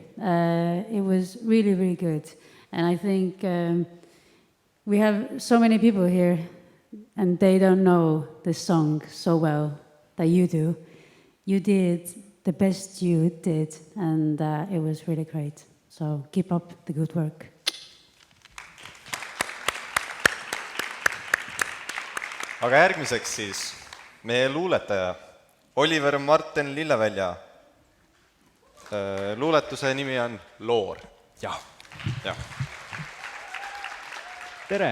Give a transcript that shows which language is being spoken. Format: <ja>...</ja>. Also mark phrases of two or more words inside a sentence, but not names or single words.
<en>It was really, really good. And I think we have so many people here, and they don't know this song so well that you do. You did the best you did, and it was really great. So keep up the good work.</en> <et>Aga järgmiseks siis meie luuletaja Oliver Martin Lillevälja. Luuletuse nimi on Loor. Jah. Tere!</et>